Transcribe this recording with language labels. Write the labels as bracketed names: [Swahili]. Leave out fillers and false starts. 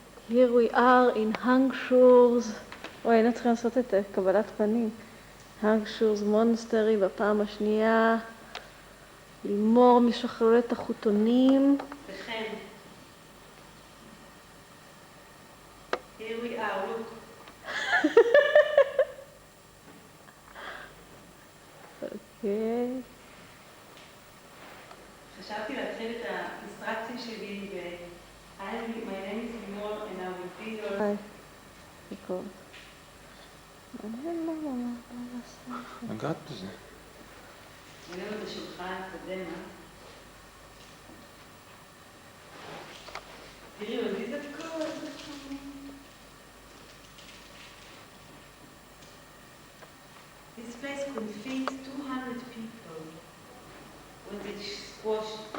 [English] Here we are in Hangshurs. [Hebrew] היינו צריכים לעשות את קבלת פנים. Hangshurs מונסטרי בפעם השנייה. לימור משחררת החוטונים. וכן. [English] Here we are, look. [Hebrew] אוקיי. חשבתי להתחיל את האינסטרקציה שלי ב- [English] My name is לימור and I will be your... [Hebrew] היי. ריקורד. מעניין מה לעשות. נגעת בזה. אני אוהבת את השולחן הקודם, תראי, הוא מזיז את כל זה. [English] This place could feed 200 people when they squash.